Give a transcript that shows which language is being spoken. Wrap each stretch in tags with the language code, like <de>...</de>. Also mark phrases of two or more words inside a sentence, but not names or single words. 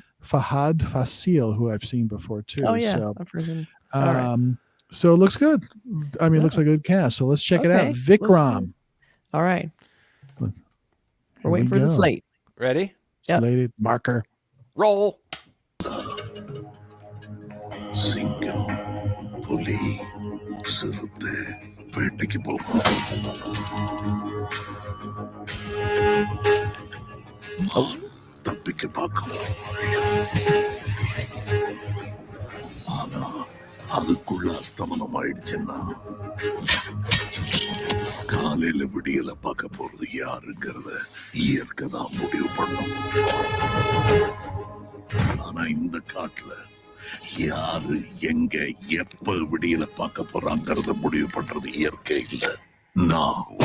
<en>Fahadh who I've seen before too. Oh, yeah. So, I've heard him. All right. so it looks good. I mean, it looks Yeah. like a good cast. So let's check it Okay, out. let's Vikram. All right. Here We're waiting we for the go. slate. Ready? Yep. Slated marker. Roll.</en> <ta>சிங்கம் புலி சிறுத்தை வேட்டைக்கு போனா மான் தப்பிக்க பார்க்கும். ஆனா அதுக்குள்ள அஸ்தமனம் ஆயிடுச்சுன்னா காலையில விடியல பார்க்க போறது யாருங்கிறத இயற்கை தான் முடிவு பண்ணும். ஆனா இந்த காட்டுல யாரு எங்க எப்ப விடியல பார்க்க போறாங்கிறத முடிவு பண்றது இயற்கை இல்ல, நான்.</ta>